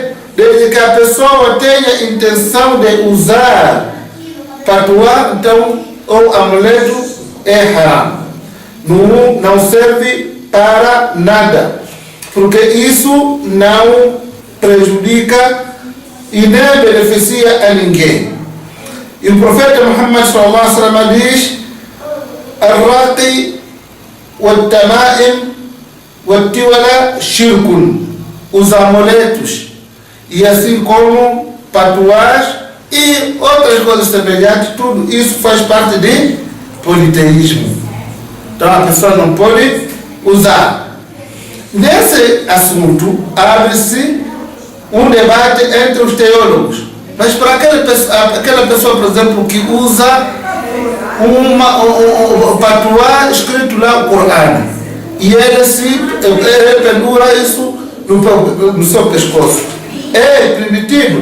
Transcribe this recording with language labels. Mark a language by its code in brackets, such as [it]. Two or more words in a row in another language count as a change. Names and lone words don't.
[pt] Desde que a pessoa tenha intenção de usar patuá, então, ou amuleto, é haram. Não serve para nada, porque isso não prejudica e nem beneficia a ninguém. E o profeta Muhammad [ar] صلى الله عليه وسلم [pt] diz: [ar] "الرقى والتمائم والتولة شرك", [pt] os amuletos e assim como patuás e outras coisas semelhantes, tudo isso faz parte de politeísmo. Então a pessoa não pode usar. Nesse assunto abre-se um debate entre os teólogos, mas para aquela pessoa, por exemplo, que usa um patuá escrito lá no Corão, e ele pendura isso no seu pescoço, é permitido?